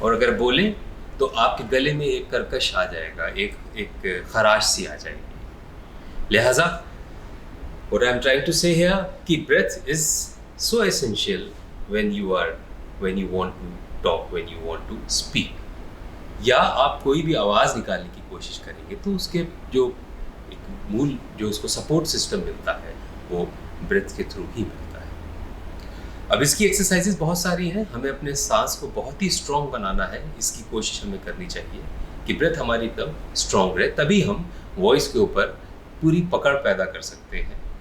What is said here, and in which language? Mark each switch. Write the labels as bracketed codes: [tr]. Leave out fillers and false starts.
[hi] और अगर बोलें तो आपके गले में एक कर्कश आ जाएगा, एक खराश सी आ जाएगी। लिहाजा [en] what I'm trying to say here [hi] कि [en] breath is so essential when you want to talk, when you want to speak। [hi] या आप कोई भी आवाज़ निकालने की कोशिश करेंगे तो उसके जो एक मूल जो उसको सपोर्ट सिस्टम मिलता है वो ब्रेथ के थ्रू ही मिलता है। अब इसकी एक्सरसाइजेज बहुत सारी हैं। हमें अपने सांस को बहुत ही स्ट्रॉन्ग बनाना है, इसकी कोशिश हमें करनी चाहिए कि ब्रेथ हमारी एकदम स्ट्रॉन्ग रहे, तभी हम वॉइस के ऊपर पूरी पकड़ पैदा कर सकते हैं।